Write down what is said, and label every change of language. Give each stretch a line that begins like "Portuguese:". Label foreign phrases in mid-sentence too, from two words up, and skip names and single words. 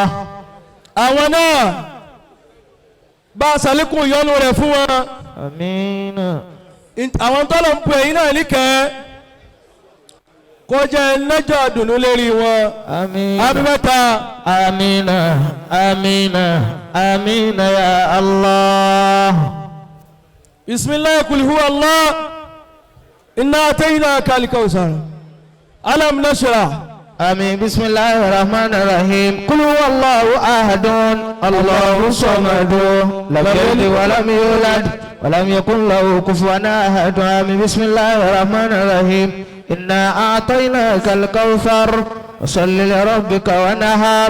Yoruba: àwọn náà bá a ṣàlékún ìyọ́nú rẹ̀ fún wọn. àmín. àwọn tọ́lọ̀ ń pè yín náà níkẹ́ kó jẹ́ lẹ́jọ́ dùnú lérí wọn. àmín. àmín mẹ́ta. àmín. àmín. àmín
Arabic: يا الله. بسم الله قل هو الله إنا أعطيناك الكوثر ألم نشرح. آمين بسم الله الرحمن الرحيم قل هو الله أحد الله الصمد لم يلد ولم يولد ولم يكن له كفوا أحد آمين بسم الله الرحمن الرحيم إنا أعطيناك الكوثر وصل لربك ونهار